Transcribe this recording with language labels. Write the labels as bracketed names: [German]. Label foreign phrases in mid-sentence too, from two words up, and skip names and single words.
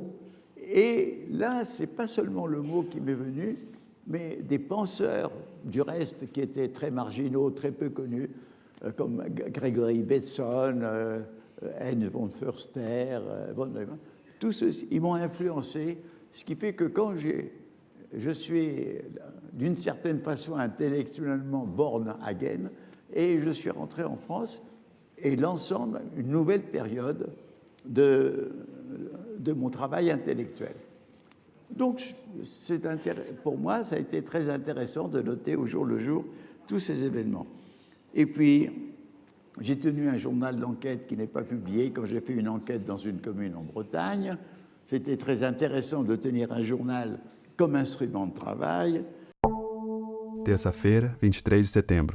[French] Et là, ce n'est pas seulement le mot qui m'est venu, mais des penseurs, du reste, qui étaient très marginaux, très peu connus, comme Gregory Bateson, Heinz von Förster, von Neumann. Tous ceux, ils m'ont influencé, ce qui fait que quand je suis, d'une certaine façon, intellectuellement [English] born again, [French] et je suis rentré en France, et l'ensemble, une nouvelle période de mon travail intellectuel. Donc, pour moi, ça a été très intéressant de noter au jour le jour tous ces événements. Et puis, j'ai tenu un journal d'enquête qui n'est pas publié quand j'ai fait une enquête dans une commune en Bretagne. C'était très intéressant de tenir un journal comme instrument de travail. [Portuguese] Terça-feira, 23 de setembro.